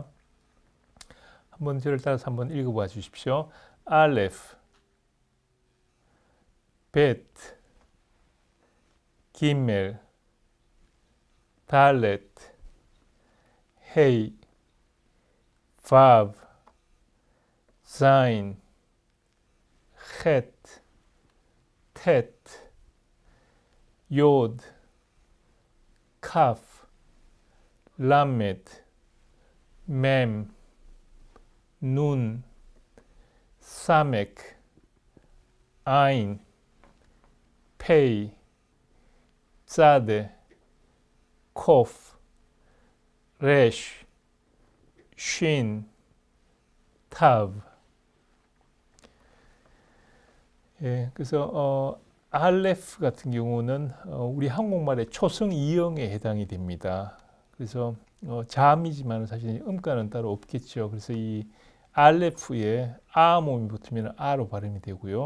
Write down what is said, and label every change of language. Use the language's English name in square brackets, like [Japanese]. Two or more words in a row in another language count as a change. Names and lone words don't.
[Korean] 한번 저를 따라서 한번 읽어봐 주십시오. [Hebrew] אלף, בית, גימל, דלת, הא, וו, זין, חית, טית, יוד, כף, למד, מם, נון, סמך, עין, פא, צדי, קוף, ריש, שין, תו. [Korean] 예, 그래서 알레프 같은 경우는 우리 한국말의 초성 이형에 해당이 됩니다. 그래서 자음이지만 사실 음가는 따로 없겠죠. 그래서 이 알레프에 아 몸이 붙으면 아로 발음이 되고요.